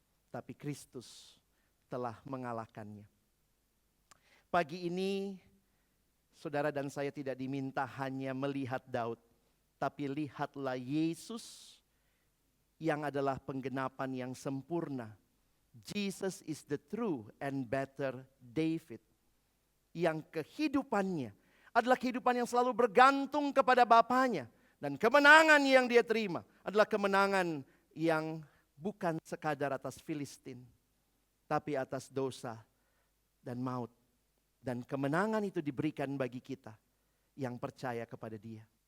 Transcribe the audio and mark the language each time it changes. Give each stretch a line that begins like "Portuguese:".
Indonesian: Tapi Kristus telah mengalahkannya. Pagi ini saudara dan saya tidak diminta hanya melihat Daud. Tapi lihatlah Yesus yang adalah penggenapan yang sempurna.
English: Jesus is the true and better David.
Indonesian: Yang kehidupannya adalah kehidupan yang selalu bergantung kepada Bapanya. Dan kemenangan yang dia terima adalah kemenangan yang bukan sekadar atas Filistin. Tapi atas dosa dan maut. Dan kemenangan itu diberikan bagi kita yang percaya kepada dia.